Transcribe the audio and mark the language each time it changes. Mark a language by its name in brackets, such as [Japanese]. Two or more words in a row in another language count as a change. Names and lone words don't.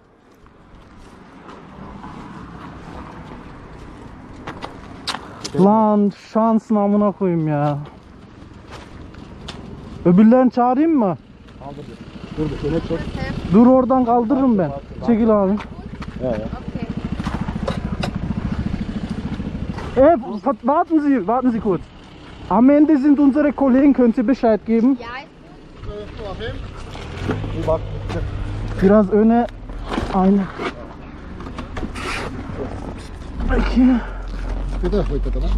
[Turkish] Lan şansın amına koyayım ya. Öbürlerini çağırayım mı? Dur bir sene çok. Dur oradan kaldırırım ben. Çekil abi. [German] Ja. Warten Sie kurz. Am Ende sind unsere Kollegen, können Sie Bescheid geben? Ja, [Turkish] Bak. Biraz öne. Aynen. Peki. Bu da koydu tamam.